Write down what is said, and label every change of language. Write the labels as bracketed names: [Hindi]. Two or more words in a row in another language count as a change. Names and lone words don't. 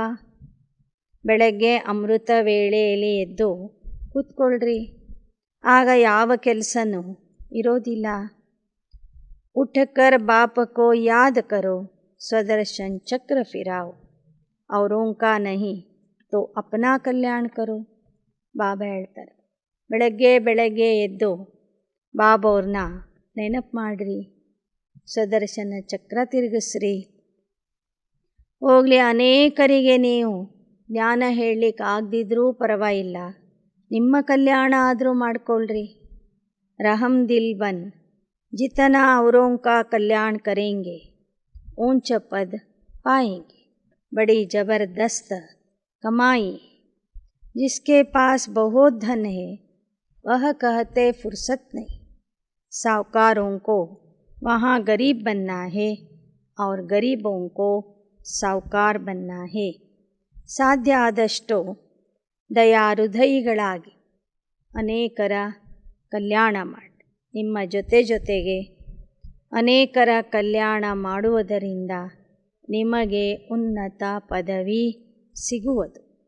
[Kannada] ಬೆಳಗ್ಗೆ ಅಮೃತ ವೇಳೆಯಲ್ಲಿ ಎದ್ದು ಕೂತ್ಕೊಳ್ರಿ, ಆಗ ಯಾವ ಕೆಲಸನೂ ಇರೋದಿಲ್ಲ. [Hindi] उठकर बाप को याद करो, स्वदर्शन चक्र फिराओ, ಔರೋं का नहीं तो अपना कल्याण करो. [Kannada] ಬಾಬಾ ಹೇಳ್ತಾರೆ ಬೆಳಗ್ಗೆ ಎದ್ದು ಬಾಬವ್ರನ್ನ ನೆನಪು ಮಾಡಿರಿ, ಸ್ವದರ್ಶನ ಚಕ್ರ ತಿರುಗಿಸ್ರಿ. ಹೋಗಲಿ ಅನೇಕರಿಗೆ ನೀವು ಜ್ಞಾನ ಹೇಳಲಿಕ್ಕೆ ಆಗದಿದ್ರೂ ಪರವಾಗಿಲ್ಲ, ನಿಮ್ಮ ಕಲ್ಯಾಣ ಆದರೂ ಮಾಡಿಕೊಳ್ಳ್ರಿ. [Hindi] रहम दिल बन जितना औरों का कल्याण करेंगे ऊंच पद पाएंगे. बड़ी ज़बरदस्त कमाई, जिसके पास बहुत धन है वह कहते फुर्सत नहीं। साहूकारों को वहाँ गरीब बनना है और गरीबों को ಸಾಹುಕಾರ बनना है. [Kannada] ಸಾಧ್ಯ ಆದಷ್ಟು ದಯಾಹೃದಯಿಗಳಾಗಿ ಅನೇಕರ ಕಲ್ಯಾಣ ಮಾಡಿ. ನಿಮ್ಮ ಜೊತೆಗೆ ಅನೇಕರ ಕಲ್ಯಾಣ ಮಾಡುವುದರಿಂದ ನಿಮಗೆ ಉನ್ನತ ಪದವಿ ಸಿಗುವುದು.